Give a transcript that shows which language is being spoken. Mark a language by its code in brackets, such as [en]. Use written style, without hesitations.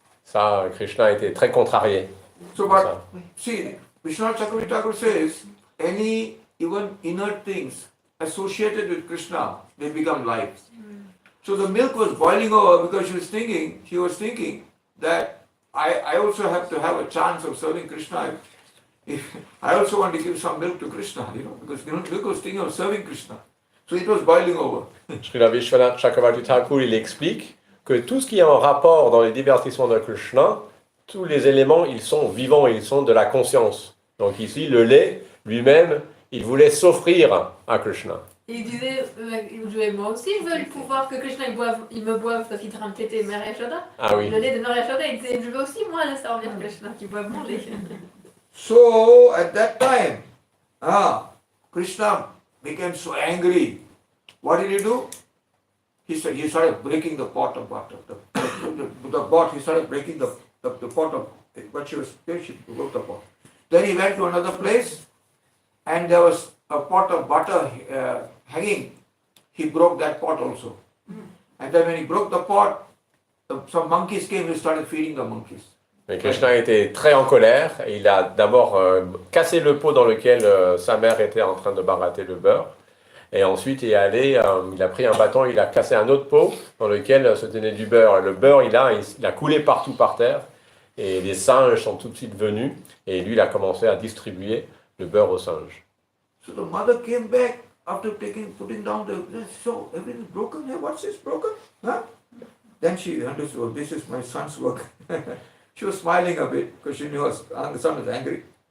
[fr] Ça, Krishna était très contrarié. [en] So but, see, Vishwanath Chakravarti Thakur says, any even inert things associated with Krishna, they become life. So the milk was boiling over because she was thinking that I also have to have a chance of serving Krishna. I also want to give some milk to Krishna, because milk was thinking of serving Krishna. So it was boiling over. [fr] Srila Vishwanath Chakravarti Thakur, il explique que tout ce qui est en rapport dans les divertissements de Krishna, tous les éléments, ils sont vivants, ils sont de la conscience. Donc ici, le lait, lui-même, il voulait s'offrir à Krishna. Et il disait, moi aussi je veux le pouvoir que Krishna il me boive parce qu'il est en train de téter Mère Yashoda. Ah oui. Le lait de Mère Yashoda, il disait, je veux aussi moi le servir Krishna qui boive mon lait. [en] So at that time, Krishna became so angry. What did he do? He started breaking the pot of butter. The pot, he started breaking the pot of what she broke the pot. Then he went to another place and there was a pot of butter hanging. He broke that pot also. And then when he broke the pot, some monkeys came, he started feeding the monkeys. [fr] Mais Krishna était très en colère et il a d'abord cassé le pot dans lequel sa mère était en train de barater le beurre. Et ensuite il est allé, il a pris un bâton, il a cassé un autre pot dans lequel se tenait du beurre. Et le beurre, il a coulé partout par terre. Et les singes sont tout de suite venus. Et lui, il a commencé à distribuer le beurre aux singes. [en] So the mother came back after putting down so everything is broken. Hey, what's this broken? Huh? Then she understood, oh, this is my son's work. She was smiling a bit because she knew her son was angry.